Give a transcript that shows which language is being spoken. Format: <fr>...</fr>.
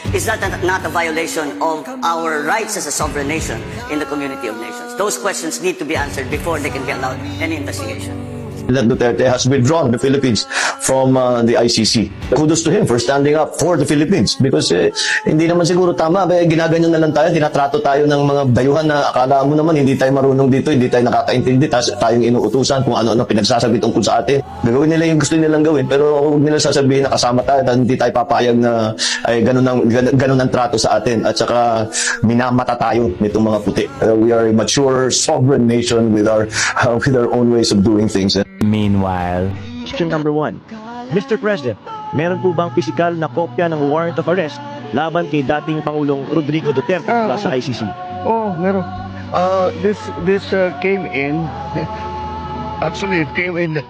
<en>Is that not a violation of our rights as a sovereign nation in the community of nations? Those questions need to be answered before they can be allowed any investigation. That Duterte has withdrawn the Philippines from the ICC. Kudos to him for standing up for the Philippines because</en> <tl>hindi naman siguro tama. Ginaganyan na lang tayo, tinatrato tayo ng mga dayuhan na akala mo naman hindi tayo marunong dito, hindi tayo nakakaintindi, tayong inuutusan kung ano-ano pinagsasabi tungkol sa atin. Gagawin nila yung gusto nilang gawin pero huwag nila sasabihin na kasama tayo at hindi tayo papayag na ay ganun ang trato sa atin at saka minamata tayo nitong mga puti.</tl> <en>We are a mature, sovereign nation with our own ways of doing things. Meanwhile, question number 1. Mr. President,</en> <tl>meron po bang physical na kopya ng warrant of arrest laban kay dating Pangulong Rodrigo Duterte sa ICC?</tl> <en>Oh,</en> <tl>meron.</tl> <en>This came in. Actually, it came in.</en>